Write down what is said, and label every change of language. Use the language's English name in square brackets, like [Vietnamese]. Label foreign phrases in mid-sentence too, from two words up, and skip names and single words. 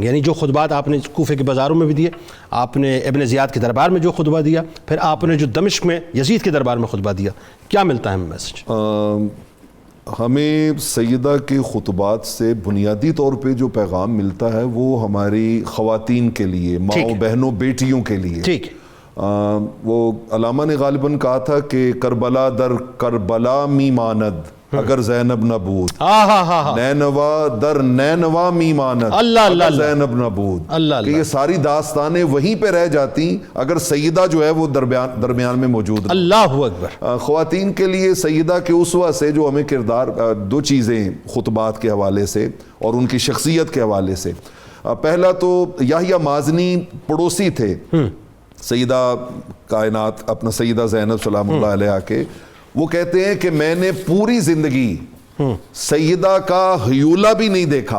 [Urdu] یعنی جو خطبات آپ نے کوفے کے بازاروں میں بھی دیے، آپ نے ابن زیاد کے دربار میں جو خطبہ دیا، پھر آپ نے جو دمشق میں یزید کے دربار میں خطبہ دیا، کیا ملتا ہے ہمیں میسج؟ ہمیں سیدہ کے خطبات سے بنیادی طور پہ جو پیغام ملتا ہے وہ ہماری خواتین کے لیے، ماؤں بہنوں بیٹیوں کے لیے۔ ٹھیک ہے، وہ علامہ نے غالباً کہا تھا کہ [Persian] کربلا در کربلا می ماند اگر زینب نہ بود، نینوا در نینوا می ماند اگر زینب نہ بود، [Urdu] کہ یہ ساری داستانیں وہیں پہ رہ جاتی اگر سیدہ جو ہے وہ درمیان میں موجود ہے۔ [Arabic] اللہ اکبر۔ [Urdu] خواتین کے لیے سیدہ کے اسوہ سے جو ہمیں کردار، دو چیزیں خطبات کے حوالے سے اور ان کی شخصیت کے حوالے سے، پہلا تو یحییٰ مازنی پڑوسی تھے سیدہ کائنات اپنا سیدہ زینب [Arabic] سلام اللہ علیہا [Urdu] کے، وہ کہتے ہیں کہ میں نے پوری زندگی سیدہ کا ہیولہ بھی نہیں دیکھا۔